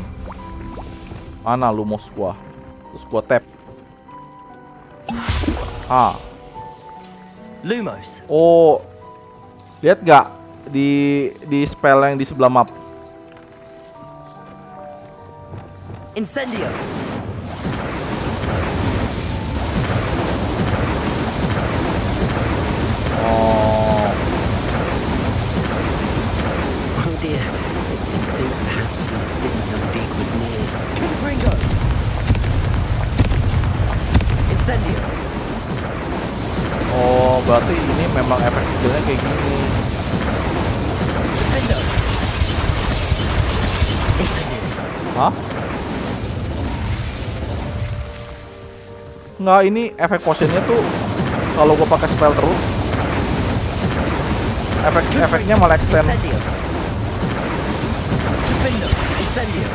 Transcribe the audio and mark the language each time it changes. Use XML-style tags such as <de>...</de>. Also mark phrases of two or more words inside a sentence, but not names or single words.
<id>Mana lu mouse gua? Terus gua tap. Lumos. Oh, lihat gak di spell yang di sebelah map? Incendio. Oh,</id> <en>Oh dear. I think perhaps we didn't know Deke was near.</en> <id>Confringo. Incendio. oh berarti ini memang efek skillnya kayak gini. Defendo. Incendio. Hah? Nggak, ini efek potionnya tuh kalau gua pakai spell terus, efeknya malah extend. Incendio. Defendo. Incendio.</id>